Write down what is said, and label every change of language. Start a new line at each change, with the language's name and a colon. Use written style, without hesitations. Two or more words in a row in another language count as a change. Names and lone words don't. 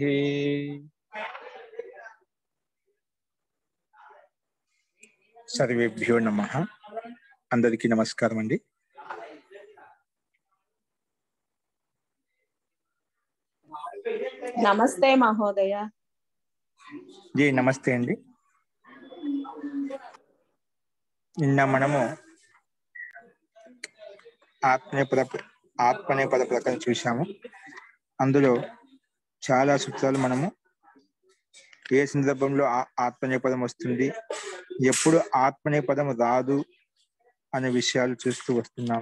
Sanskrit: सर्वेभ्यो नमः।
Telugu: అందరికీ నమస్కారమ అండీ।
Sanskrit: नमस्ते महोदय।
Telugu: జీ నమస్తే అండీ। నిన్న మనము ఆత్మనేపద ప్రకరణ చూశాము. అందులో చాలా సూత్రాలు మనము ఏ సందర్భంలో ఆత్మనేపదం వస్తుంది, ఎప్పుడు ఆత్మనేపదం రాదు అనే విషయాలు చూస్తూ వస్తున్నాము.